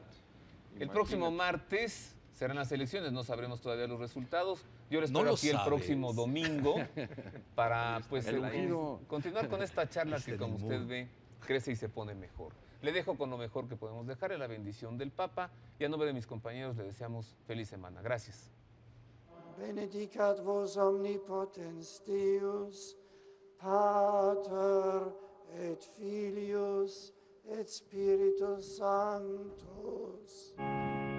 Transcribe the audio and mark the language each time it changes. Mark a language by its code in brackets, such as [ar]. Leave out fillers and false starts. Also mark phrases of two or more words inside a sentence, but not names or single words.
[es] El próximo martes serán las elecciones, no sabremos todavía los resultados. Yo les espero aquí el próximo domingo para continuar con esta charla que, como usted ve, crece y se pone mejor. Le dejo con lo mejor que podemos dejar, la bendición del Papa, y a nombre de mis compañeros le deseamos feliz semana. Gracias. [la] Benedicat vos omnipotens Deus, Pater et Filius et Spiritus Sanctus.